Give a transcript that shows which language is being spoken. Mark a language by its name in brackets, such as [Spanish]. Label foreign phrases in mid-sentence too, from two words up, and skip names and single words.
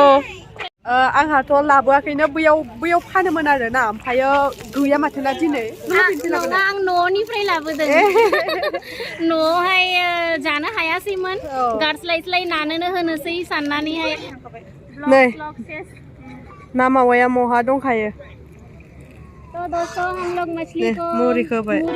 [Bodo] आंहाथ' लाबोआखैनो बैयाव फानोमोन आरोना ओमफ्रायो गैया माथो ना दिनै आं न'निफ्राय लाबोदों न'आवहाय जानो हायासैमोन गारस्लायस्लाय नानोनो होनोसै साननानैहाय नै ना मावाया महा दंखायो [Hindi] तो दोस्तों हम लोग मछली को मुरी खिला रहे